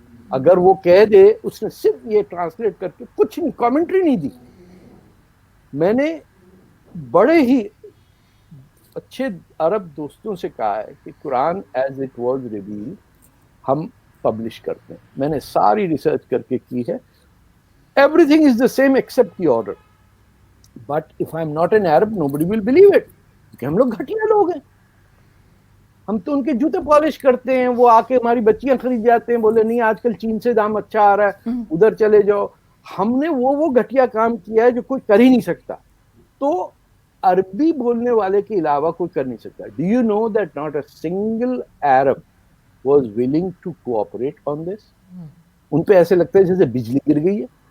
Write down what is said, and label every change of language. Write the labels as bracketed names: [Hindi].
[Urdu] اگر وہ کہہ دے، اس نے صرف یہ ٹرانسلیٹ کر کے کچھ نہیں، کامنٹری نہیں دی. میں نے بڑے ہی اچھے عرب دوستوں سے کہا ہے کہ قرآن [English] as it was revealed [Urdu] ہم پبلش کرتے ہیں. میں نے ساری ریسرچ کر کے کی ہے. [English] Everything is the same except the order. But if I'm not an Arab, nobody will believe it. [Urdu] کہ ہم لوگ گھٹیا لوگ ہیں. ہم تو ان کے جوتے پالش کرتے ہیں، وہ آ کے ہماری بچیاں خرید جاتے ہیں، بولے نہیں آج کل چین سے دام اچھا آ رہا ہے، ادھر چلے جاؤ. ہم نے وہ گھٹیا کام کیا ہے جو کوئی کر ہی نہیں سکتا. تو عربی بولنے والے کے علاوہ کوئی کر نہیں سکتا. [English] Do you know that not a single Arab was willing to cooperate on this? [Urdu] ان پہ ایسے لگتا ہے جیسے بجلی گر گئی ہے.